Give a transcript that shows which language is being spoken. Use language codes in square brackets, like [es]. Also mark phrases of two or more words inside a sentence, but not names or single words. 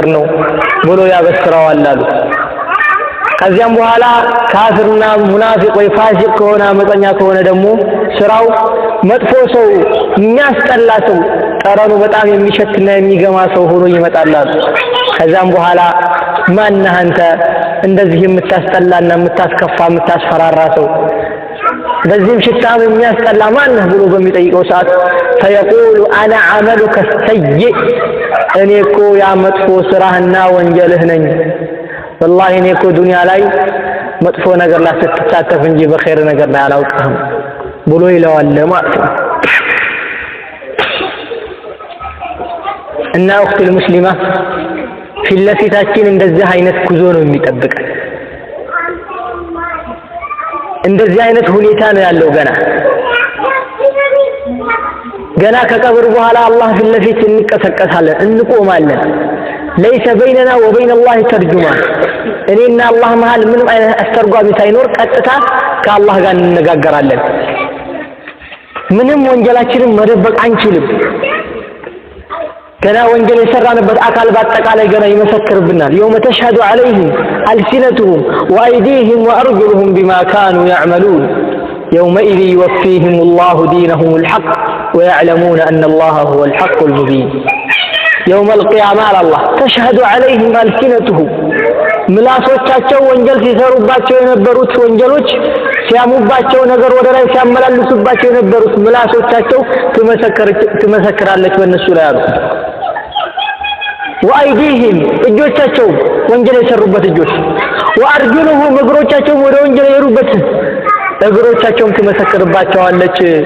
[am] ነው ብሎ ያበስረዋል አሉ። ከዚያም በኋላ ካፍርና ሙናፊቅ ወይ ፋሲቅ ከሆነ አመፀኛ ከሆነ ደግሞ ስራው መጥፎ ሰው የሚያስጠላ ሰው ጠረኑ በጣም የሚሸትና የሚገማ ሰው ሆኖ ይመጣል አሉ። ከዛም በኋላ ማነህ አንተ እንደዚህ የምታስጠላና የምታስከፋ የምታስፈራራ ሰው በዚህም ሽታም የሚያስጠላ ማነህ ብሎ በሚጠይቀው ሰዓት [ar] فيقول أنا عملك السيء [am] እኔ እኮ ያ መጥፎ ስራህና ወንጀልህ ነኝ والله እኔ እኮ ዱንያ ላይ መጥፎ ነገር ላይ ስትሳተፍ እንጂ በኸይር ነገር ላይ አላውቅህም ብሎ ይለዋል ማለት ነው። እና እኽት ሙስሊማ ፊት ለፊታችን እንደዚህ አይነት ጉዞ ነው የሚጠብቀን። እንደዚህ አይነት ሁኔታ ነው ያለው። ገና ከቀብር በኋላ አላህ ፊት ለፊት እንቀሰቀሳለን፣ እንቆማለን። [ar] ليس بيننا وبين الله ترجمان [am] እኔና አላህ መሃል ምንም አይነት አስተርጓሚ ሳይኖር ቀጥታ ከአላህ ጋር እንነጋገራለን። ምንም ወንጀላችንን መደበቅ አንችልም። ገና ወንጀል የሰራንበት አካል በአጠቃላይ ገና ይመሰክርብናል። [ar] يوم تشهد عليهم ألسنتهم وأيديهم وأرجلهم بما كانوا يعملون يومئذ يوفيهم الله دينهم الحق ويعلمون أن الله هو الحق المبين يوم القيامة على الله تشهد عليهم ألسنتهم [am] ምላሶቻቸው ወንጀል ሲሰሩባቸው የነበሩት ወንጀሎች ሲያሙባቸው ነገር ወደ ላይ ሲያመላልሱባቸው የነበሩት ምላሶቻቸው ትመሰክራለች በእነሱ ላይ አሉ። ወአይዲህም እጆቻቸው ወንጀል የሰሩበት እጆች ወአርጁሉሁም እግሮቻቸውም ወደ ወንጀል የሄዱበት እግሮቻቸውም ትመሰክርባቸዋለች።